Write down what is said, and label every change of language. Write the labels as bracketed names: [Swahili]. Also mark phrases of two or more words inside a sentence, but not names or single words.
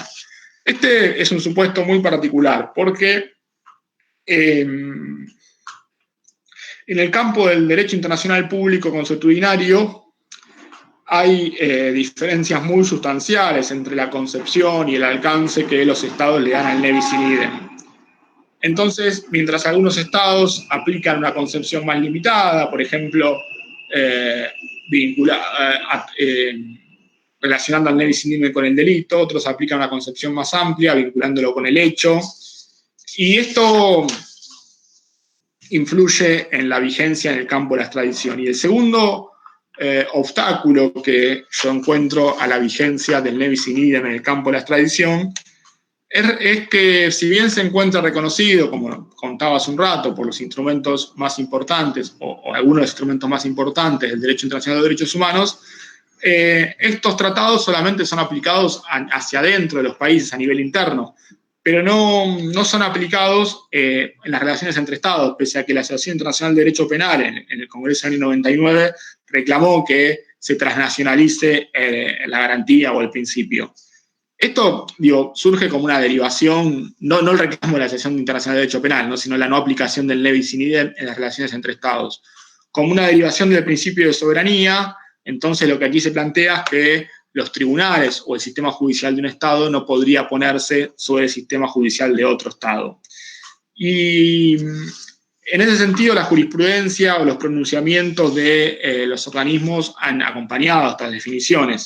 [Spanish] Este es un supuesto muy particular porque en el campo del derecho internacional público consuetudinario hay diferencias muy sustanciales entre la concepción y el alcance que los estados le dan al [Latin] ne bis in idem. [Spanish] Entonces, mientras algunos estados aplican una concepción más limitada, por ejemplo, relacionando al [Latin] ne bis in idem [Spanish] con el delito, otros aplican una concepción más amplia, vinculándolo con el hecho, y esto influye en la vigencia en el campo de la extradición. Y el segundo obstáculo que yo encuentro a la vigencia del [Latin] ne bis in idem [Spanish] en el campo de la extradición es que, si bien se encuentra reconocido, como contaba hace un rato, por los instrumentos más importantes, o algunos de los instrumentos más importantes del derecho internacional de derechos humanos, estos tratados solamente son aplicados hacia adentro de los países a nivel interno, pero no son aplicados en las relaciones entre Estados, pese a que la Asociación Internacional de Derecho Penal en el Congreso del año 99 reclamó que se transnacionalice la garantía o el principio. Esto, surge como una derivación, no el reclamo de la Asociación Internacional de Derecho Penal, ¿no? Sino la no aplicación del [Latin] ne bis in idem [Spanish] en las relaciones entre Estados. Como una derivación del principio de soberanía, entonces lo que aquí se plantea es que los tribunales o el sistema judicial de un Estado no podría ponerse sobre el sistema judicial de otro Estado. Y en ese sentido, la jurisprudencia o los pronunciamientos de los organismos han acompañado estas definiciones.